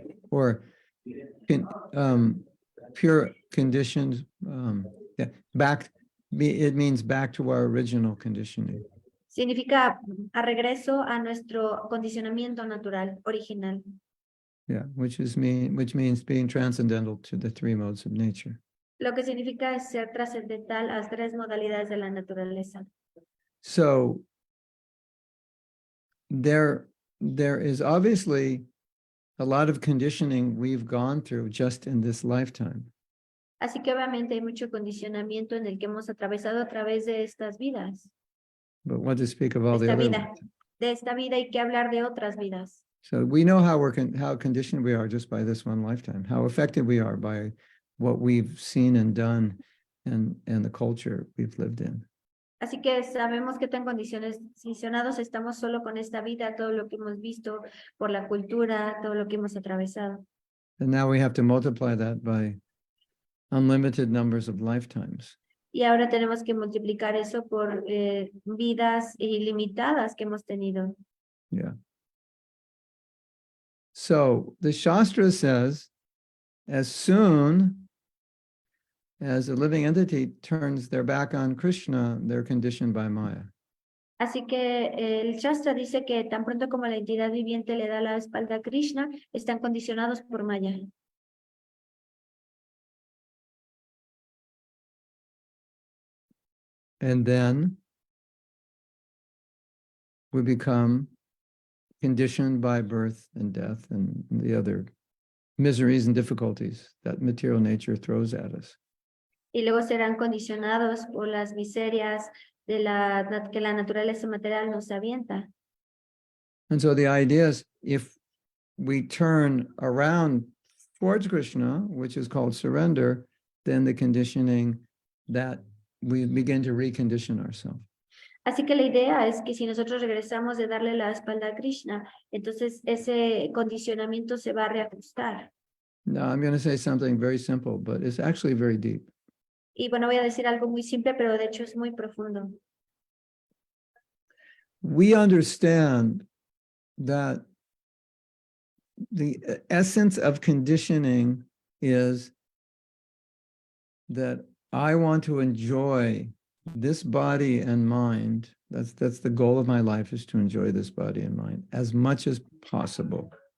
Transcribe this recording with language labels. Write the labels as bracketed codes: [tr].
[en] Or pure conditioned, yeah, it means back to our original conditioning. [es] Significa a regreso a nuestro condicionamiento natural, original. [en] Yeah, which means being transcendental to the three modes of nature. [es] Lo que significa es ser trascendental a las tres modalidades de la naturaleza. [en] So there is obviously a lot of conditioning we've gone through just in this lifetime. [es] Así que obviamente hay mucho condicionamiento en el que hemos atravesado a través de estas vidas. [en] But what to speak of all the [es] Esta [en] other [es] vida, [en] ones? [es] de esta vida hay que hablar de otras vidas. [en] So we know how how conditioned we are just by this one lifetime, how affected we are by what we've seen and done and the culture we've lived in. [es] Así que sabemos qué tan condicionados estamos solo con esta vida, todo lo que hemos visto por la cultura, todo lo que hemos atravesado. [en] And now we have to multiply that by unlimited numbers of lifetimes. [es] Y ahora tenemos que multiplicar eso por vidas ilimitadas que hemos tenido. [en] Yeah. So the Shastra says, as soon as a living entity turns their back on Krishna, they're conditioned by Maya. [es] Así que el Shastra dice que tan pronto como la entidad viviente le da la espalda a Krishna, están condicionados por Maya. [en] And then we become conditioned by birth and death and the other miseries and difficulties that material nature throws at us. [es] Y luego serán condicionados por las miserias de que la naturaleza material nos avienta. [en] And so the idea is, if we turn around towards Krishna, which is called surrender, then the conditioning that we begin to recondition ourselves. [es] Así que la idea es que si nosotros regresamos de darle la espalda a Krishna, entonces ese condicionamiento se va a reajustar. [en] Now, I'm going to say something very simple, but it's actually very deep. [es] Y bueno, voy a decir algo muy simple, pero de hecho es muy profundo. [en] We understand that the essence of conditioning is that I want to enjoy this body and mind. That's the goal of my life, is to enjoy this body and mind as much as possible.